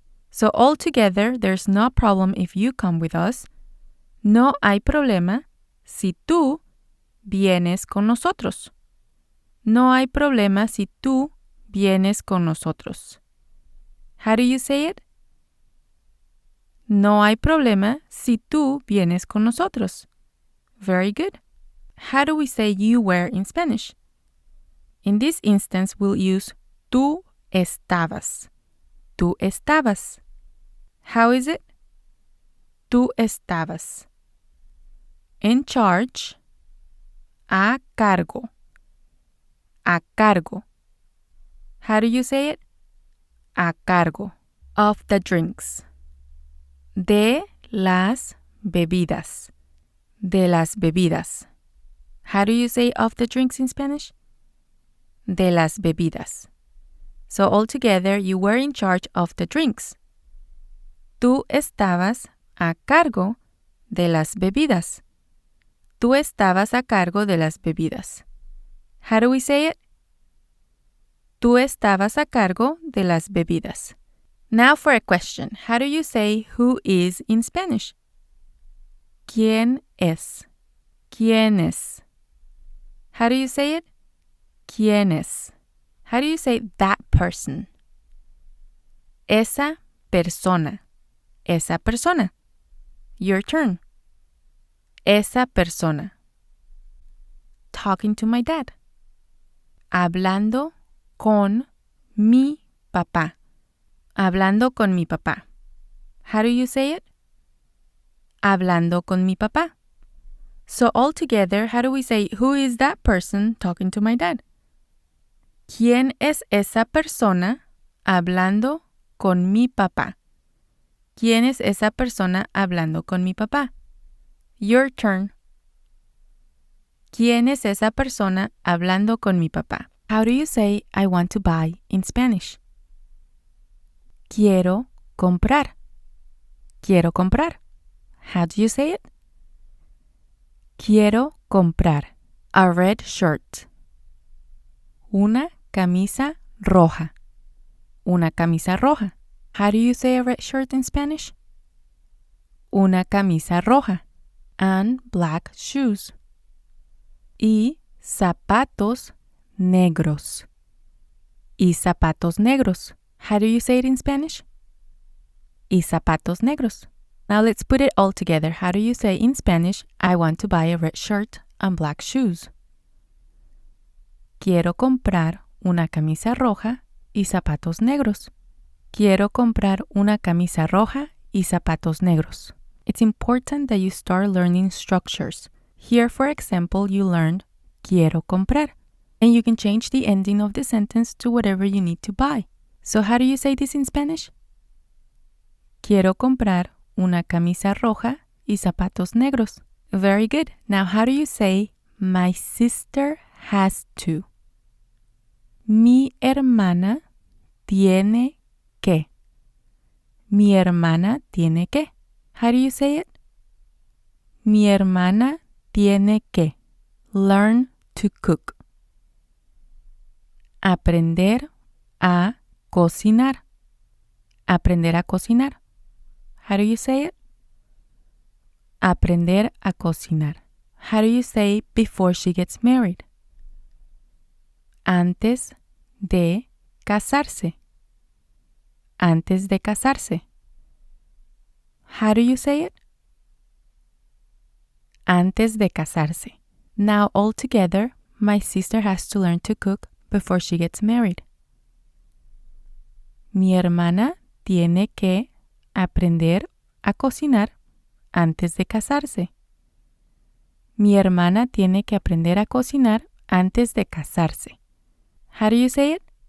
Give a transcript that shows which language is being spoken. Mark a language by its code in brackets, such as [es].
[en] So altogether, there's no problem if you come with us. [es] No hay problema si tú vienes con nosotros. No hay problema si tú vienes con nosotros. [en] How do you say it? [es] No hay problema si tú vienes con nosotros. [en] Very good. How do we say you were in Spanish? In this instance, we'll use tú estabas. [es] Tú estabas. [en] How is it? Tú estabas. In charge. [es] A cargo. A cargo. [en] How do you say it? [es] A cargo. [en] Of the drinks. [es] De las bebidas. De las bebidas. [en] How do you say of the drinks in Spanish? [es] De las bebidas. [en] So altogether, you were in charge of the drinks. [es] Tú estabas a cargo de las bebidas. Tú estabas a cargo de las bebidas. [en] How do we say it? [es] Tú estabas a cargo de las bebidas. [en] Now for a question. How do you say who is in Spanish? [es] ¿Quién es? ¿Quién es? [en] How do you say it? [es] ¿Quién es? [en] How do you say that person? [es] Esa persona. Esa persona. [en] Your turn. [es] Esa persona. [en] Talking to my dad. [es] Hablando con mi papá. Hablando con mi papá. [en] How do you say it? [es] Hablando con mi papá. [en] So all together, how do we say, who is that person talking to my dad? [es] ¿Quién es esa persona hablando con mi papá? ¿Quién es esa persona hablando con mi papá? [en] Your turn. [es] ¿Quién es esa persona hablando con mi papá? [en] How do you say I want to buy in Spanish? [es] Quiero comprar. Quiero comprar. [en] How do you say it? [es] Quiero comprar [en] a red shirt. [es] Una camisa roja. Una camisa roja. [en] How do you say a red shirt in Spanish? [es] Una camisa roja. [en] And black shoes. [es] Y zapatos negros. Y zapatos negros. [en] How do you say it in Spanish? [es] Y zapatos negros. [en] Now let's put it all together. How do you say in Spanish, I want to buy a red shirt and black shoes? [es] Quiero comprar una camisa roja y zapatos negros. Quiero comprar una camisa roja y zapatos negros. [en] It's important that you start learning structures. Here, for example, you learned [es] quiero comprar. [en] And you can change the ending of the sentence to whatever you need to buy. So how do you say this in Spanish? [es] Quiero comprar una camisa roja y zapatos negros. [en] Very good. Now, how do you say my sister has to? [es] Mi hermana tiene que. Mi hermana tiene que. [en] How do you say it? [es] Mi hermana tiene que. [en] Learn to cook. [es] Aprender a cocinar. Aprender a cocinar. [en] How do you say it? [es] Aprender a cocinar. [en] How do you say before she gets married? [es] Antes de casarse. Antes de casarse. [en] How do you say it? [es] Antes de casarse. [en] Now all together, my sister has to learn to cook before she gets married. [es] Mi hermana tiene que aprender a cocinar antes de casarse. Mi hermana tiene que aprender a cocinar antes de casarse. [en] How do you say it?